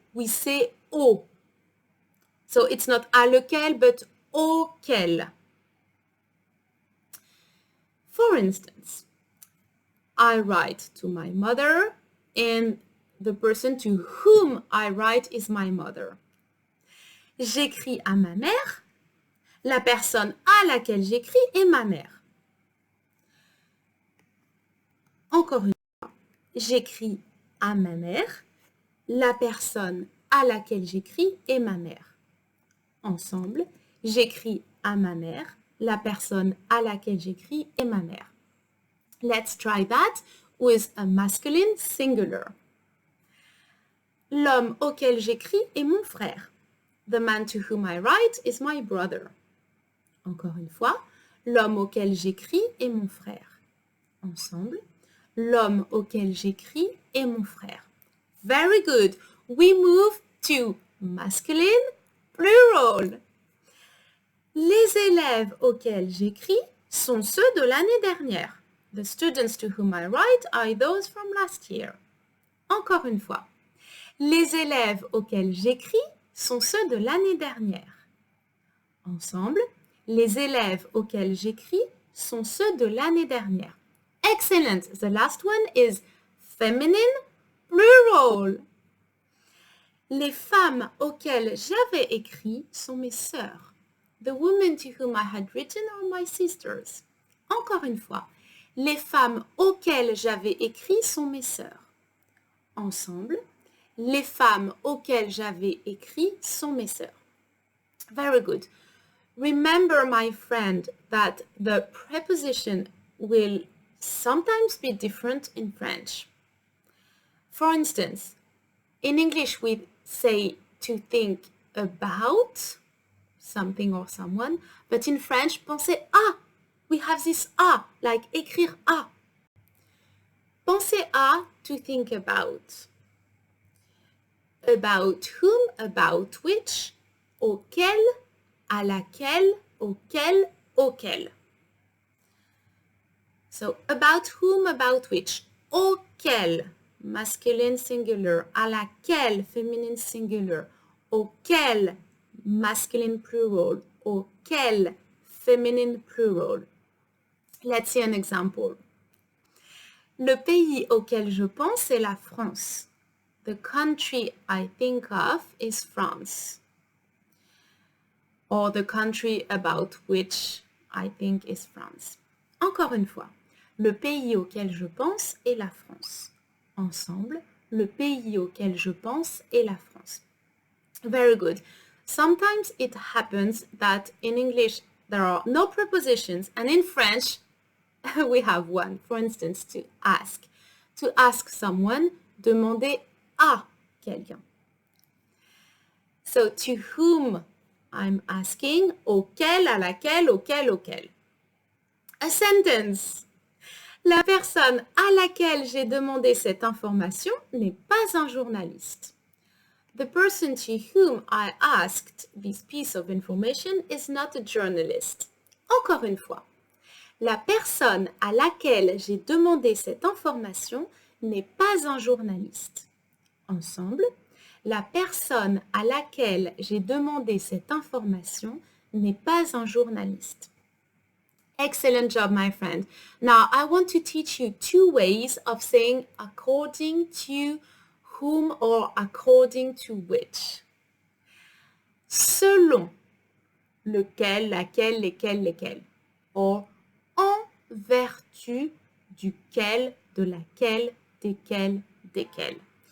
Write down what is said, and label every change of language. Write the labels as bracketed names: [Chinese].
[English] We say au. So it's not à lequel, but auquel. For instance, I write to my mother, and the person to whom I write is my mother. [French] J'écris à ma mère. La personne à laquelle j'écris est ma mère. Encore une fois, j'écris à ma mère. La personne à laquelle j'écris est ma mère. Ensemble, j'écris à ma mère. La personne à laquelle j'écris est ma mère. [English] Let's try that with a masculine singular. [French] L'homme auquel j'écris est mon frère. [English] The man to whom I write is my brother. [French] Encore une fois, l'homme auquel j'écris est mon frère. Ensemble, l'homme auquel j'écris est mon frère. [English] Very good. We move to masculine plural. [French] Les élèves auxquels j'écris sont ceux de l'année dernière. [English] The students to whom I write are those from last year. [French] Encore une fois. Les élèves auxquels j'écris sont ceux de l'année dernière. Ensemble, les élèves auxquels j'écris sont ceux de l'année dernière. [English] Excellent. The last one is feminine plural. [French] Les femmes auxquelles j'avais écrit sont mes sœurs. [English] The women to whom I had written are my sisters. [French] Encore une fois, les femmes auxquelles j'avais écrit sont mes sœurs. Ensemble, les femmes auxquelles j'avais écrit sont mes sœurs. [English] Very good. Remember, my friend, that the preposition will sometimes be different in French. For instance, in English we say to think about something or someone, but in French, pensez à. We have this à, like écrire à. Pensez à, to think about. [French] About whom, about which, auquel, à laquelle, auquel, auquel. [English] So, about whom, about which, auquel, masculine singular, à laquelle, feminine singular, auquel, masculine plural, auquel, feminine plural. Let's see an example. [French] Le pays auquel je pense est la France. [English] The country I think of is France. Or the country about which I think is France. [French] Encore une fois, le pays auquel je pense est la France. Ensemble, le pays auquel je pense est la France. [English] Very good. Sometimes it happens that in English there are no prepositions, and in French we have one. For instance, to ask. To ask someone, [French] demander à quelqu'un. [English] So, to whom I'm asking, auquel, à laquelle, auquel, auquel. A sentence. [French] La personne à laquelle j'ai demandé cette information n'est pas un journaliste. [English] The person to whom I asked this piece of information is not a journalist. [French] Encore une fois. La personne à laquelle j'ai demandé cette information n'est pas un journaliste. Ensemble, la personne à laquelle j'ai demandé cette information n'est pas un journaliste. [English] Excellent job, my friend. Now, I want to teach you two ways of saying according to whom or according to which. [French] Selon lequel, laquelle, lesquels, lesquels. Or en vertu duquel, de laquelle, desquels, desquels.